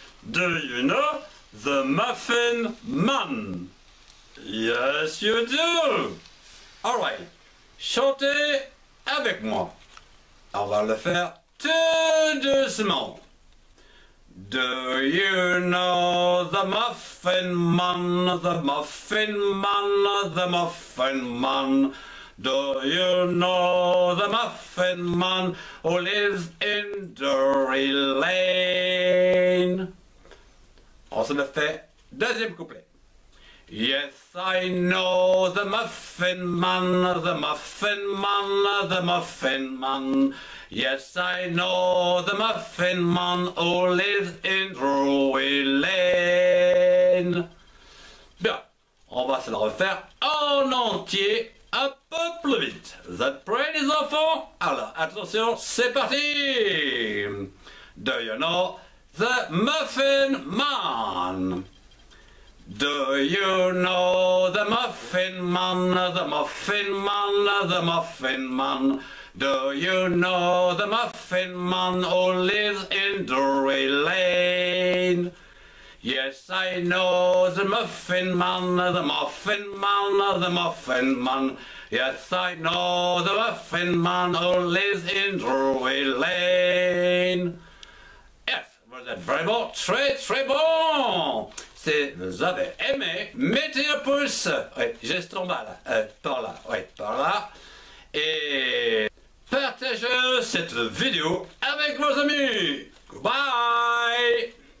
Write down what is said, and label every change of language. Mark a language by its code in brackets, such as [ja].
[en] Do you know the Muffin Man? Yes, you do. [fr] Alright, chantez avec moi. On va le faire tout doucement. [en] Do you know the Muffin Man, the Muffin Man, the Muffin Man? Do you know the Muffin Man who lives in Drury Lane? [fr] On se le fait, deuxième couplet. [en] Yes, I know the Muffin Man, the Muffin Man, the Muffin Man. Yes, I know the Muffin Man who lives in Drury Lane. [fr] Bien, on va se le refaire en entier, un peu plus vite. Vous êtes prêts les enfants? Alors, attention, c'est parti! [en] Do you know the Muffin Man? Do you know the Muffin Man, the Muffin Man, the Muffin Man? Do you know the Muffin Man who lives in Drury Lane? Yes, I know the Muffin Man, the Muffin Man, the Muffin Man. Yes, I know the Muffin Man who lives in Drury Lane. [fr] Yes, vous êtes vraiment très très bon. Si vous avez aimé, mettez un pouce. Oui, juste en bas là, par là, oui, par là. Et partagez cette vidéo avec vos amis. Bye.